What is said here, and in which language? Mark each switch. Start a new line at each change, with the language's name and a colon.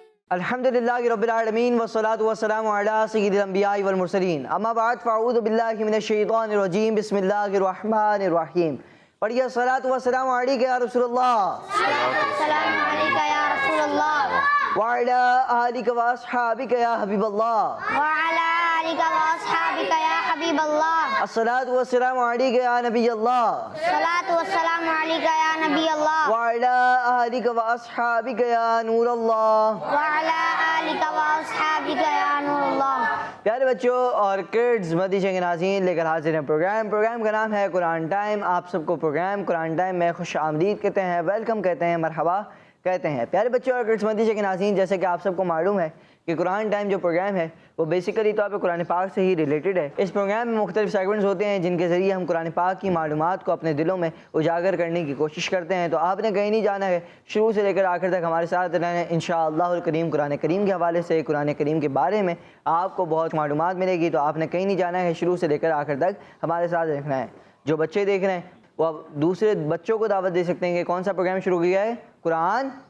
Arabic: الحمدللہ رب العالمین والصلاة والسلام علی سید الانبیاء والمرسلین، اما بعد فاعوذ باللہ من الشیطان الرجیم، بسم اللہ الرحمن الرحیم۔
Urdu: پڑھیے
Arabic: الصلاة والسلام علیک یا رسول اللہ، السلام علیکم یا رسول اللہ، وعلی آلک و اصحابک یا حبیب اللہ، وعلی آلک و اصحابک یا حبیب اللہ، الصلاة والسلام علیک یا نبی اللہ، الصلاۃ والسلام علیک یا نبی اللہ، وعلی آلک و اصحابک یا نور اللہ۔ وعلی آلک و اصحابک یا نور اللہ۔
Urdu: پیارے بچوں اور کڈز، مدیشہ کے ناظرین، لے کر حاضر ہیں پروگرام کا نام ہے قرآن ٹائم۔ آپ سب کو پروگرام قرآن ٹائم میں خوش آمدید کہتے ہیں، ویلکم کہتے ہیں، مرحبا کہتے ہیں۔ پیارے بچوں اور کڈز، مدیشہ کے ناظرین، جیسے کہ آپ سب کو معلوم ہے کہ قرآن ٹائم جو پروگرام ہے وہ بیسیکلی طور پہ قرآن پاک سے ہی ریلیٹڈ ہے۔ اس پروگرام میں مختلف سیگمنٹس ہوتے ہیں جن کے ذریعے ہم قرآن پاک کی معلومات کو اپنے دلوں میں اجاگر کرنے کی کوشش کرتے ہیں۔ تو آپ نے کہیں نہیں جانا ہے، شروع سے لے کر آخر تک ہمارے ساتھ رہنا ہے انشاءاللہ الکریم۔ قرآن کریم کے حوالے سے، قرآن کریم کے بارے میں آپ کو بہت معلومات ملے گی، تو آپ نے کہیں نہیں جانا ہے، شروع سے لے کر آخر تک ہمارے ساتھ رکھنا ہے۔ جو بچے دیکھ رہے ہیں وہ اب دوسرے بچوں کو دعوت دے سکتے ہیں کہ کون سا پروگرام شروع کیا ہے؟ قرآن